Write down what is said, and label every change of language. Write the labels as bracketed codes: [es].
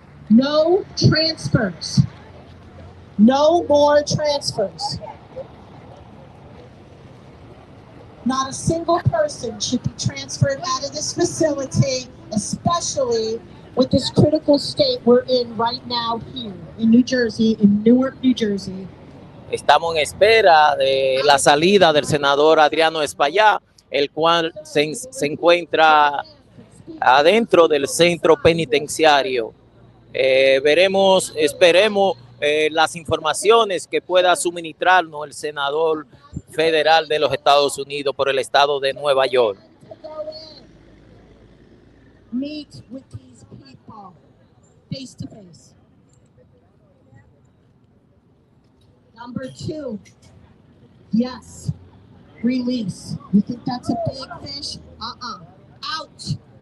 [en] No transfers. No more transfers. Not a single person should be transferred out of this facility, especially with this critical state we're in right now here in New Jersey, in Newark, New Jersey. [es] Estamos en espera de la salida del senador Adriano Espaillá, el cual se encuentra adentro del centro penitenciario. Esperemos las informaciones que pueda suministrarnos el senador federal de los Estados Unidos por el estado de Nueva York. [en] Meet with these people face to face. Number two, yes, release. You think that's a big fish? Out.